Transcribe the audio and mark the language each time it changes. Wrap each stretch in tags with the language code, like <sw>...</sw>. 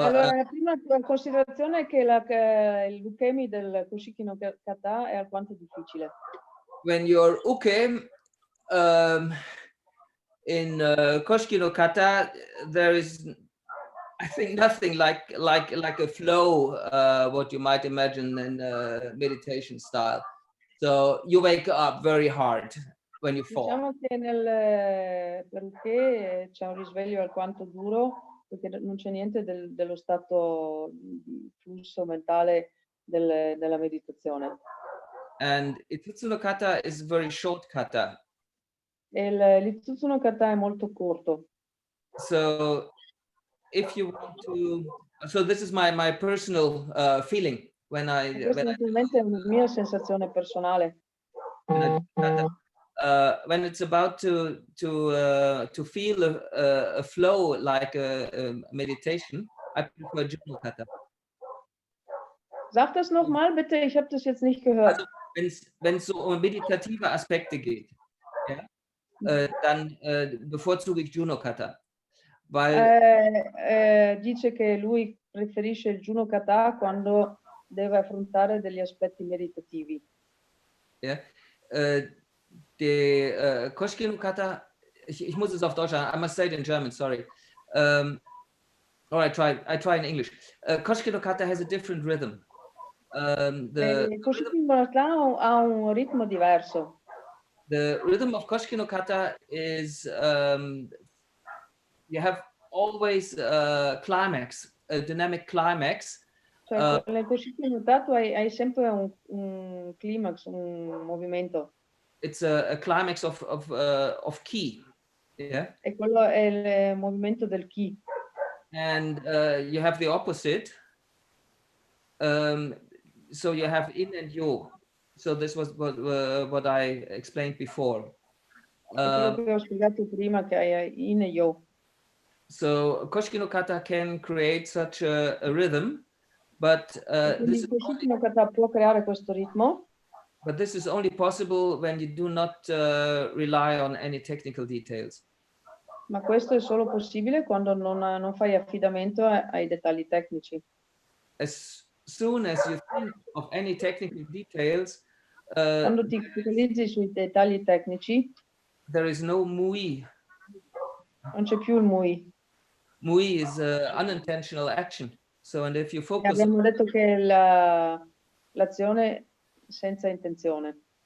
<it>allora, la prima considerazione è che l'ukemi del Koshiki no kata è alquanto difficile.</it> <en>When you're uke in Koshiki no kata, there is, I think, nothing like a flow, what you might imagine in meditation style. So you wake up very hard when you fall.</en> <it>Diciamo che perché c'è un risveglio alquanto duro, perché non c'è niente dello stato di flusso mentale della meditazione.</it> <en>And Itsutsu no kata is very short kata.</en> <it>E l'Itsutsu no kata è molto corto.</it> <en>So if you want to, so this is my personal feeling when I</en> <it>Questa è una mia sensazione personale.</it> <en>When it's about to feel a flow like a meditation, I prefer Juno kata.</en> <de>Sag das nochmal bitte, ich habe das jetzt nicht gehört. Also wenn es so um meditative Aspekte geht, ja, dann bevorzuge ich Juno kata. Weil</de> <it>dice che lui preferisce il Juno kata quando deve affrontare degli aspetti meditativi.</it> <de>Ja, die Koshiki no kata, ich muss es auf Deutsch sagen,</de> <en>I must say it in German, sorry. Or I try in English. Koshiki no kata has a different rhythm.</en> <it>Il Koshiki no kata ha un ritmo diverso.</it> <en>The rhythm of Koshiki no kata is you have always a climax, a dynamic climax.</en> <it>Cioè, nel Koshiki no kata hai sempre un climax, un movimento.</it> <en>It's a climax of ki. Yeah.</en> <it>E quello è il movimento del ki.</it> <en>And you have the opposite. So you have in and yo. So this was what I explained before.</en> <it>Quello che ho spiegato prima, che hai in e yo.</it> <en>So Koshiki no kata can create such a rhythm, but</en> <it>Quindi Koshiki no kata può creare questo ritmo.</it> <en>But this is only possible when you do not rely on any technical details.</en> <it>Ma questo è solo possibile quando non fai affidamento ai dettagli tecnici.</it> <en>As soon as you think of any technical details,</en> <it>quando ti focalizzi sui dettagli tecnici,</it> <en>there is no mui.</en> <it>Non c'è più il mui.</it> <en>Mui is unintentional action. So, and if you focus.</en> <it>Abbiamo detto che l'azione senza intenzione.</it>